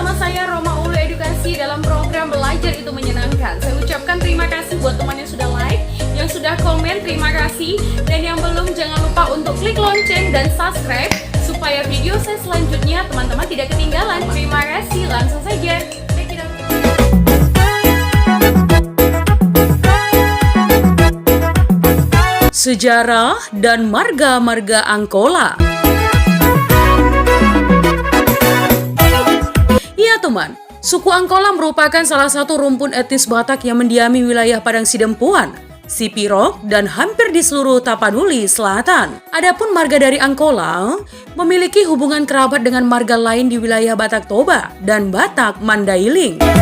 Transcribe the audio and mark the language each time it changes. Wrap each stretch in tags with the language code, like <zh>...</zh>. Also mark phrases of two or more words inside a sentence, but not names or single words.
<id>saya Roma Ulu Edukasi dalam program Belajar Itu Menyenangkan. Saya ucapkan terima kasih buat teman yang sudah like, yang sudah komen, terima kasih. Dan yang belum, jangan lupa untuk klik lonceng dan subscribe supaya video saya selanjutnya teman-teman tidak ketinggalan. Terima kasih, langsung saja.</id> <en>Check it out.</en> <id>Sejarah dan marga-marga Angkola. Iya teman, suku Angkola merupakan salah satu rumpun etnis Batak yang mendiami wilayah Padang Sidempuan, Sipirok, dan hampir di seluruh Tapanuli Selatan. Adapun marga dari Angkola memiliki hubungan kerabat dengan marga lain di wilayah Batak Toba dan Batak Mandailing.</id>